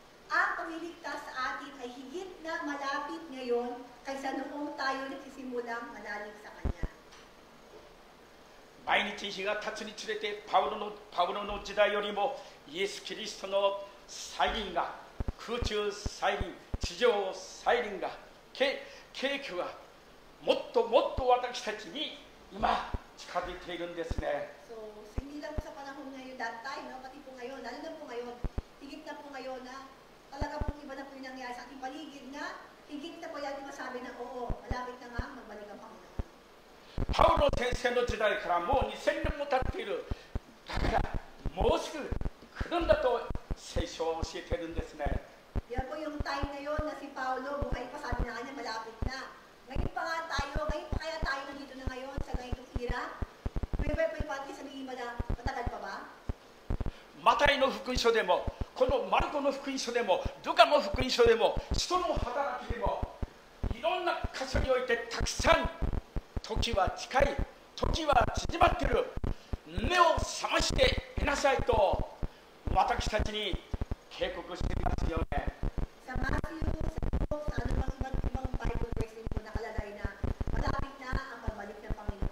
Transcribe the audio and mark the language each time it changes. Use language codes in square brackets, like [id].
[tl] Ang pagliligtas sa atin ay higit na malapit ngayon kaysa noong tayo nagsisimulang manalig sa Kanya. [ja] 毎日日が経つにつれてパウロの時代よりもイエス・キリストの再臨が、空中再臨、地上再臨が、景気がもっともっと私たちに今近づいているんですね。 [tl] So, hindi lang po sa panahon ngayon, that time, no? Pati po ngayon, lalo na po ngayon, higit na po ngayon na talaga po iba na po yung nangyayari sa ating paligid na higit na po yan masabi na oo, malapit na nga magbalik ang Panginoon. [ja] パウロ先生の時代からもう2000年も経っている。だからもうすぐ来るんだと聖書は教えているんですね。 [tl] Yan po yung time na yun na si Paulo, buhay pa, sabi na kanya, malapit na. Ngayon pa nga tayo, ngayon pa kaya tayo nandito na ngayon sa ganitong era? Pwede pati sabihin mo na matagal pa ba? [ja] マタイの福音書でも、このマルコの福音書でも、ルカの福音書でも、使徒の働きでも、いろんな箇所においてたくさん時は近い、時は縮まっている、目を覚ましていなさいと私たちに警告していますよね。 [tl] Sa Matthew, sa Luke, sa anumang ibang Bible verse din po nakalagay na malapit na ang pagbalik ng Panginoon.